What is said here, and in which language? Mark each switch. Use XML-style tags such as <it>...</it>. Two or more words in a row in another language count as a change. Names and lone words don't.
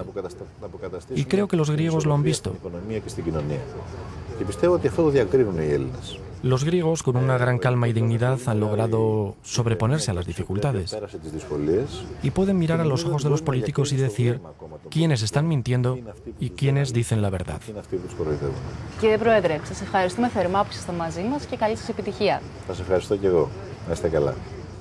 <es>Y creo que los griegos lo han visto. Los griegos, con una gran calma y dignidad, han logrado sobreponerse a las dificultades y pueden mirar a los ojos de los políticos y decir quiénes están mintiendo y quiénes dicen la verdad.</es> <el>Κύριε Πρόεδρε, σας ευχαριστούμε θερμά που ήσασταν μαζί μας και καλή σας επιτυχία. Σας ευχαριστώ και εγώ. Να είστε καλά.</el>